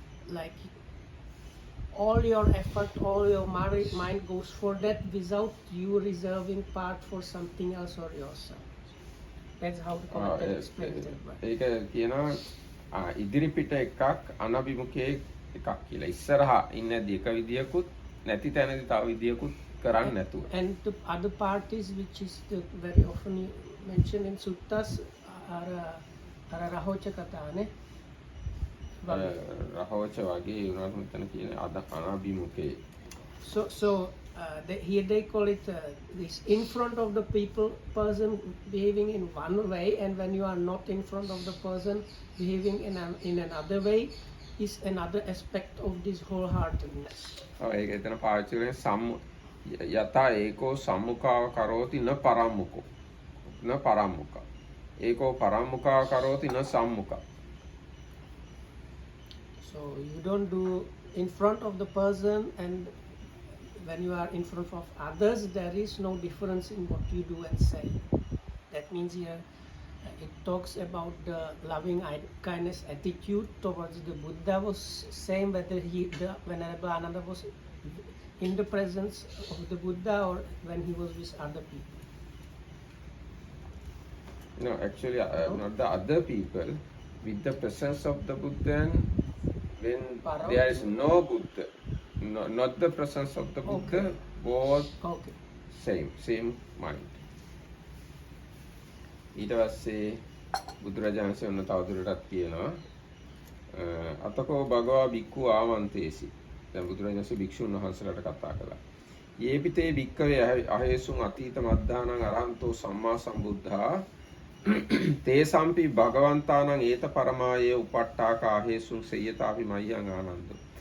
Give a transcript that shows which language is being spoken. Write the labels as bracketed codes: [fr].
[en] like all your effort, all your mind goes for that without you reserving part for something else or yourself. That's how the commentary explains it. [si] ඒක කියනවා ඉදිරි පිට එකක් අනභිමුඛයේ එකක් කියලා. ඉස්සරහා ඉන්නදී එක විදියකුත් නැති තැනදී තව විදියකුත් කරන්න නැතුව. [en] And the other part is, which is very often mentioned in suttas, are rahocha katane. [si] රහෝච වගේ උනාට මෙතන කියන අනභිමුඛයේ. [en] So here they call it this in front of the person behaving in one way, and when you are not in front of the person behaving in another way, is another aspect of this wholeheartedness. [si] ඒක එතන පාවිච්චි කරන්නේ [pi] යතා ඒකෝ සම්මුඛාව කරෝති න පරම්මුකෝ න පරම්මුඛ ඒකෝ පරම්මුඛාව කරෝති න සම්මුඛ. [en] So you don't do in front of the person, and when you are in front of others, there is no difference in what you do and say. That means here it talks about the loving kindness attitude towards the Buddha was same whether the Venerable Ananda was in the presence of the Buddha or when he was with other people. No, actually not the other people, with the presence of the Buddha, and when there is no Buddha, not the presence of the Buddha, both same mind. [si] ඊට පස්සේ බුදුරජාණන් වහන්සේ ඔන්න තවදුරටත් කියනවා [pi] අතකෝ භගවා භික්ඛු ආමන්තේසි. [si] දැන් බුදුරජාණන් වහන්සේ භික්ෂුන් වහන්සේලාට කතා කළා. [pi] යේපිතේ භික්ඛවේ අහේසුං අතීත මද්ධානං අරහන්තෝ සම්මා සම්බුද්ධා තේසම්පි භගවන්තානං ඒත පරමායේ උපට්ඨාකා අහේසුං සේයතාපි මයං ආනන්දෝ.